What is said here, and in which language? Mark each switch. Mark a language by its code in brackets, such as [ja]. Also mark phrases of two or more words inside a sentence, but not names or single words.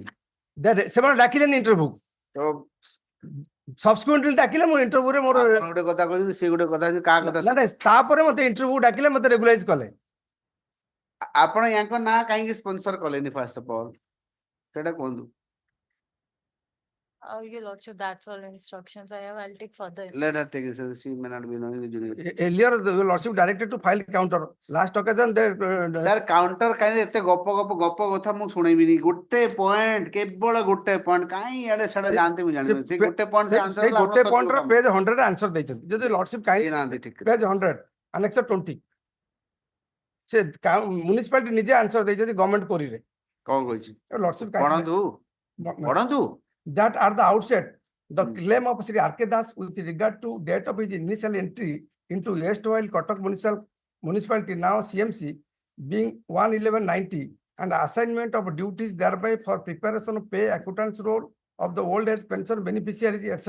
[or] ସେମାନେ ଡାକିଲେନି ଇଣ୍ଟରଭ୍ୟୁ ତ ସବସିକ୍ୱେଣ୍ଟଲି ଡାକିଲେ ମୁଁ ଇଣ୍ଟରଭ୍ୟୁରେ ମୋର ଆପଣ ଗୋଟେ କଥା କହିଛନ୍ତି ସେ ଗୋଟେ କଥା କାହା କଥା ନା ତାପରେ ମତେ ଇଣ୍ଟରଭ୍ୟୁ ଡାକିଲେ ମତେ ରେଗୁଲାଇଜ କଲେ ଆପଣ ୟାଙ୍କ ନାଁ କାହିଁକି ସ୍ପନ୍ସର କଲେନି [en] first of all [or] ସେଟା କୁହନ୍ତୁ [en] Your Lordship, that's all instructions I have. I'll take further. let her take it she may not be knowing the junior earlier the lordship directed to file counter last occasion they [or] ସାର୍ କାଉଣ୍ଟର କାହିଁ ଏତେ ଗପ କଥା ମୁଁ ଶୁଣେଇବିନି ଗୋଟେ ପଏଣ୍ଟ କେବଳ ଗୋଟେ ପଏଣ୍ଟ କାହିଁ ଇଆଡେ ସାଡେ ଯାଆନ୍ତି ମୁଁ ଜାଣିବି ସେ ଗୋଟେ [en] point answer [or] ସେଇ ଗୋଟେ ପଏଣ୍ଟ ର ପେଜ 100 ରେ ଆନ୍ସର ଦେଇଛନ୍ତି ଯଦି ଲର୍ଡସିପ କାହିଁ ନାହାନ୍ତି ଠିକ [en] page 100 annexure 20 [or] ସେ ମ୍ୟୁନିସିପାଲିଟି ନିଜେ ଆନ୍ସର ଦେଇଛନ୍ତି ଗଭର୍ଣ୍ଣମେଣ୍ଟ କୋରିରେ କଣ କହିଛି ଲର୍ଡସିପ ପଢନ୍ତୁ [en] that at the outset the claim of Sri R.K. Das with regard to date of his initial entry into erstwhile Cuttack municipality now CMC being 1/11/90 and assignment of duties thereby for preparation of pay acquittance roll of the old age pension beneficiaries etc.